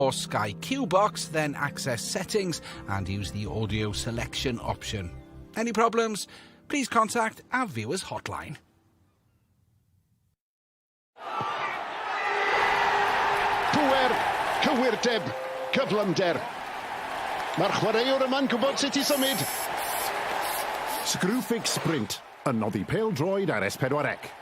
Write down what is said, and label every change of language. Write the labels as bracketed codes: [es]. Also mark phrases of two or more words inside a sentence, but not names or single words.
[en] or Sky Q Box, then access settings and use the audio selection option. Any problems? Please contact our viewers hotline. [cy] Pŵer, cywirdeb, cyflymder. Mae'r chwaraewr yma'n gwybod sut i symud. Screwfix Sprint, yn noddi pêl-droed ar S4C.